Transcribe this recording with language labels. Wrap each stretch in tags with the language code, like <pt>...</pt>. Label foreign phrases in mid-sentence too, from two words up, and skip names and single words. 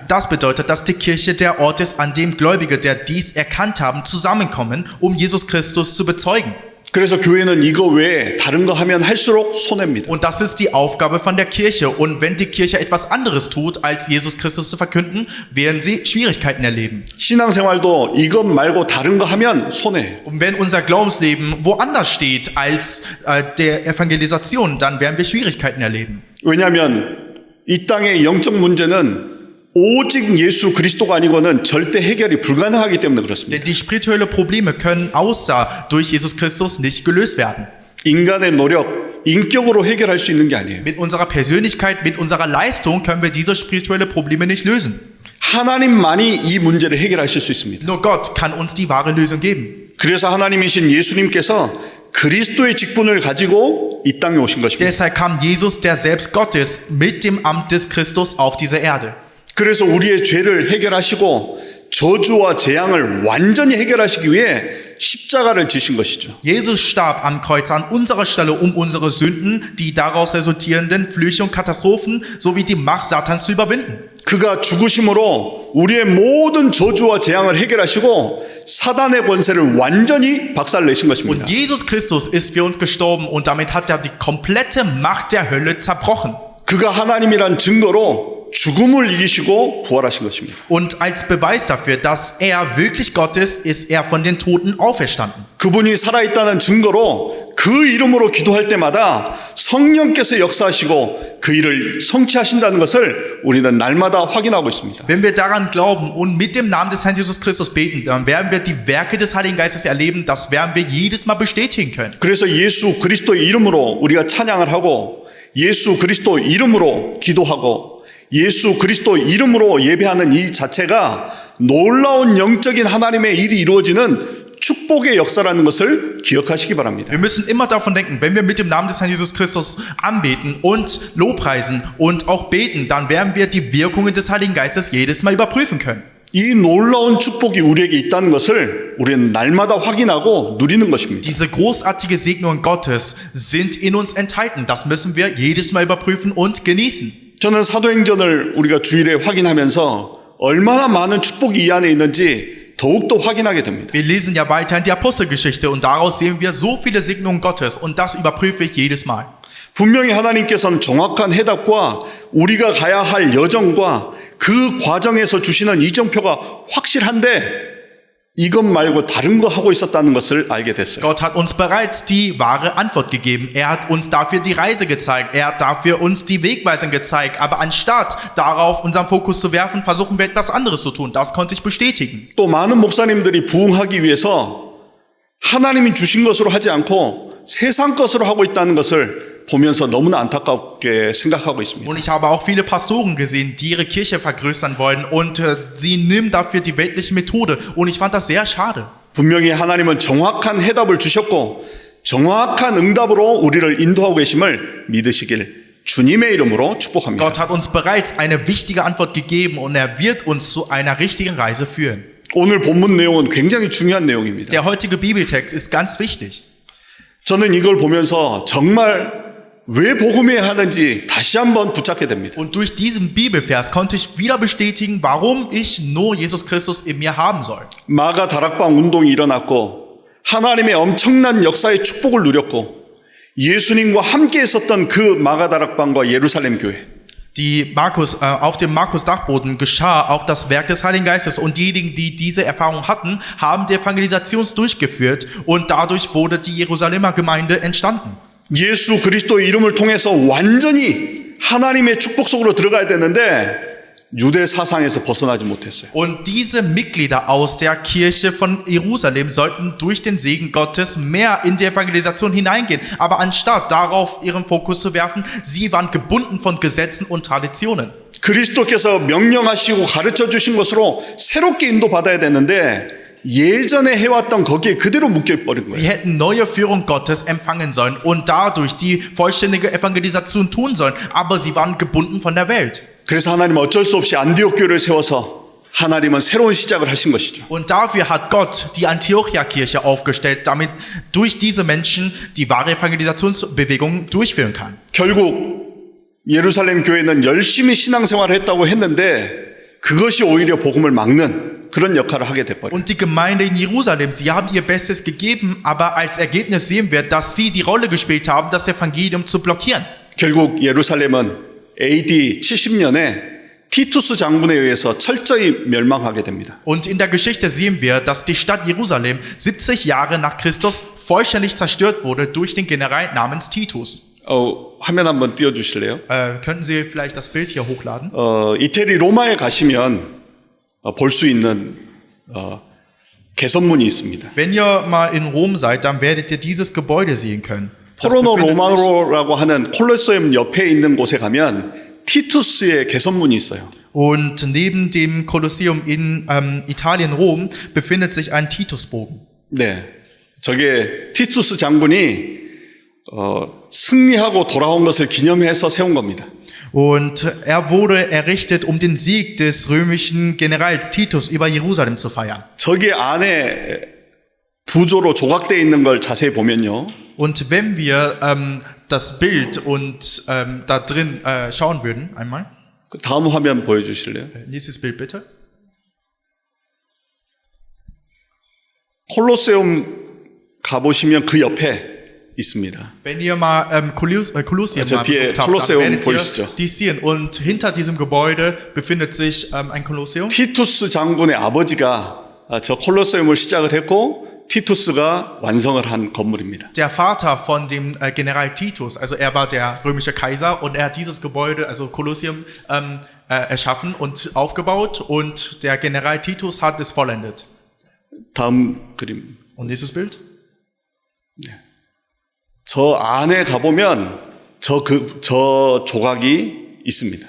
<de>Das bedeutet, dass die Kirche der Ort ist, an dem Gläubige, der dies erkannt haben, zusammenkommen, um Jesus Christus zu bezeugen.</de> <ko>그래서 교회는 이거 외에 다른 거 하면 할수록 손해입니다.</ko> <de>Und das ist die Aufgabe von der Kirche. Und wenn die Kirche etwas anderes tut, als Jesus Christus zu verkünden, werden sie Schwierigkeiten erleben.</de> <ko>신앙생활도 이것 말고 다른 거 하면 손해.</ko> <de>Und wenn unser Glaubensleben woanders steht als der Evangelisation, dann werden wir Schwierigkeiten erleben.</de> <ko>왜냐하면 이 땅의 영적 문제는 오직 예수 그리스도가 아니고는 절대 해결이 불가능하기 때문에 그렇습니다.</ko> <de>Denn die spirituellen Probleme können außer durch Jesus Christus nicht gelöst werden.</de> <ko>인간의 노력, 인격으로 해결할 수 있는 게 아니에요.</ko> <de>Mit unserer Persönlichkeit, mit unserer Leistung können wir diese spirituellen Probleme nicht lösen.</de> <ko>하나님만이 이 문제를 해결하실 수 있습니다.</ko> <de>Nur Gott kann uns die wahre Lösung geben.</de> <ko>그래서 하나님이신 예수님께서 그리스도의 직분을 가지고 이 땅에 오신 것입니다.</ko> <de>Deshalb kam Jesus, der selbst Gott ist, mit dem Amt des Christus auf diese Erde.</de> <ko>그래서 우리의 죄를 해결하시고 저주와 재앙을 완전히 해결하시기 위해 십자가를 지신 것이죠.</ko> <de>Jesus starb am Kreuz an unserer Stelle, um unsere Sünden, die daraus resultierenden Flüche und Katastrophen sowie die Macht Satans zu überwinden.</de> <ko>그가 죽으심으로 우리의 모든 저주와 재앙을 해결하시고 사단의 권세를 완전히 박살내신 것입니다.</ko> <de>Und Jesus Christus ist für uns gestorben und damit hat er die komplette Macht der Hölle zerbrochen.</de> <ko>그가 하나님이란 증거로 죽음을 이기시고 부활하신 것입니다.</ko> <de>Und als Beweis dafür, dass er wirklich Gott ist er von den Toten auferstanden.</de> <ko>그분이 살아있다는 증거로 그 이름으로 기도할 때마다 성령께서 역사하시고 그 일을 성취하신다는 것을 우리는 날마다 확인하고 있습니다.</ko> <de>Wenn wir daran glauben und mit dem Namen des Herrn Jesus Christus beten, dann werden wir die Werke des Heiligen Geistes erleben, das werden wir jedes Mal bestätigen können.</de> <ko>그래서 예수 그리스도의 이름으로 우리가 찬양을 하고 예수 그리스도 이름으로 기도하고 예수 그리스도 이름으로 예배하는 이 자체가 놀라운 영적인 하나님의 일이 이루어지는 축복의 역사라는 것을 기억하시기 바랍니다.</ko> <de>Wir müssen immer davon denken, wenn wir mit dem Namen des Herrn Jesus Christus anbeten und Lobpreisen und auch beten, dann werden wir die Wirkungen des Heiligen Geistes jedes Mal überprüfen können.</de> <ko>이 놀라운 축복이 우리에게 있다는 것을 우리는 날마다 확인하고 누리는 것입니다.</ko> <de>Diese großartige Segnungen Gottes sind in uns enthalten. Das müssen wir jedes Mal überprüfen und genießen.</de> <ko>저는 사도행전을 우리가 주일에 확인하면서 얼마나 많은 축복이 이 안에 있는지 더욱더 확인하게 됩니다.</ko> <de>Wir lesen ja weiter in die Apostelgeschichte und daraus sehen wir so viele Segnungen Gottes und das überprüfe ich jedes Mal.</de> <ko>분명히 하나님께서는 정확한 해답과 우리가 가야 할 여정과 그 과정에서 주시는 이정표가 확실한데 이것 말고 다른 거 하고 있었다는 것을 알게 됐어요.</ko> <de>Gott hat uns bereits die wahre Antwort gegeben. Er hat uns dafür die Reise gezeigt. Er hat dafür uns die Wegweisung gezeigt. Aber anstatt darauf unseren Fokus zu werfen, versuchen wir etwas anderes zu tun. Das konnte ich bestätigen.</de> <ko>또 많은 목사님들이 부흥하기 위해서 하나님이 주신 것으로 하지 않고 세상 것으로 하고 있다는 것을 보면서 너무나 안타깝게 생각하고 있습니다.</ko> <de>Und ich habe auch viele Pastoren gesehen, die ihre Kirche vergrößern wollen und sie nehmen dafür die weltliche Methode. Und ich fand das sehr schade.</de> <ko>분명히 하나님은 정확한 해답을 주셨고 정확한 응답으로 우리를 인도하고 계심을 믿으시길 주님의 이름으로 축복합니다.</ko> <de>Gott hat uns bereits eine wichtige Antwort gegeben und er wird uns zu einer richtigen Reise führen.</de> <ko>오늘 본문 내용은 굉장히 중요한 내용입니다.</ko> <de>Der heutige Bibeltext ist ganz wichtig.</de> <ko>저는 이걸 보면서 정말 왜 복음해야 하는지 다시 한번 붙잡게 됩니다.</ko> <de>Und durch diesen Bibelvers konnte ich wieder bestätigen, warum ich nur Jesus Christus in mir haben soll.</de> <ko>마가 다락방 운동이 일어났고 하나님의 엄청난 역사의 축복을 누렸고 예수님과 함께 있었던 그 마가 다락방과 예루살렘 교회</ko> <de>Auf dem Markus-Dachboden geschah auch das Werk des Heiligen Geistes und diejenigen, die diese Erfahrung hatten, haben die Evangelisation durchgeführt und dadurch wurde die Jerusalemer Gemeinde entstanden.</de> <ko>예수 그리스도의 이름을 통해서 완전히 하나님의 축복 속으로 들어가야 되는데 유대 사상에서 벗어나지 못했어요.</ko> <de>Und diese Mitglieder aus der Kirche von Jerusalem sollten durch den Segen Gottes mehr in die Evangelisation hineingehen. Aber anstatt darauf ihren Fokus zu werfen, sie waren gebunden von Gesetzen und Traditionen.</de> <ko>그리스도께서 명령하시고 가르쳐 주신 것으로 새롭게 인도받아야 되는데 예전에 해왔던 거기에 그대로 묶여버린</ko> <de>Sie</de> <ko>거예요.</ko> <de>hätten neue Führung Gottes empfangen sollen und dadurch die vollständige Evangelisation tun sollen. Aber sie waren gebunden von der Welt.</de> <ko>그래서 하나님은 어쩔 수 없이 안디옥 교회를 세워서 하나님은 새로운 시작을 하신 것이죠.</ko> <de>Und dafür hat Gott die Antiochia-Kirche aufgestellt, damit durch diese Menschen die wahre Evangelisationsbewegung durchführen kann.</de> <ko>결국 예루살렘 교회는 열심히 신앙생활을 했다고 했는데 그것이 오히려 복음을 막는 그런 역할을 하게 돼버려요.</ko> <de>Und die Gemeinde in Jerusalem, sie haben ihr Bestes gegeben, aber als Ergebnis sehen wir, dass sie die Rolle gespielt haben, das Evangelium zu blockieren.</de> <ko>결국 예루살렘은 AD 70년에 티투스 장군에 의해서 철저히 멸망하게 됩니다.</ko> <de>Und in der Geschichte sehen wir, dass die Stadt Jerusalem 70 Jahre nach Christus vollständig zerstört wurde durch den General namens Titus.</de> <ko>화면 한번 띄워주실래요?</ko> <de>Könnten Sie vielleicht das Bild hier hochladen?</de> <ko>이태리 로마에 가시면 볼 수 있는 개선문이 있습니다.</ko> <de>Wenn ihr mal in Rom seid, dann werdet ihr dieses Gebäude sehen können. Das</de> <ko>포로노</ko> <de>befindet sich-</de> <ko>로마노라고 하는 콜로세움 옆에 있는 곳에 가면 티투스의 개선문이 있어요.</ko> <de>Und neben dem Kolosseum in Italien, Rom, befindet sich ein Titusbogen.</de> <ko>네, 저게 티투스 장군이 승리하고 돌아온 것을 기념해서 세운 겁니다.</ko> <de>Und er wurde errichtet, um den Sieg des römischen Generals Titus über Jerusalem zu feiern.</de> <ko>저기 안에 부조로 조각되어 있는 걸 자세히 보면요.</ko> <de>Und wenn wir das Bild und da drin schauen würden, einmal.</de> <ko>그 다음 화면 보여주실래요?</ko> <de>Nächstes Bild bitte.</de> <ko>콜로세움 가보시면 그 옆에 있습니다.</ko> <de>Wenn ihr mal Kolosseum Also mal die besucht habt, dann Kolosseum werdet</de> <ko>보이시죠?</ko> <de>ihr die sehen. Und hinter diesem Gebäude befindet sich ein Kolosseum.</de> <ko>티투스 장군의 아버지가 저 콜로세움을 시작을 했고 티투스가 완성을 한 건물입니다.</ko> <de>Der Vater von dem General Titus, also er war der römische Kaiser und er hat dieses Gebäude, also Kolosseum, erschaffen und aufgebaut und der General Titus hat es vollendet.</de> <ko>다음 그림.</ko> <de>Und nächstes Bild.</de> <ko>저 안에 가보면 저 조각이 있습니다.</ko>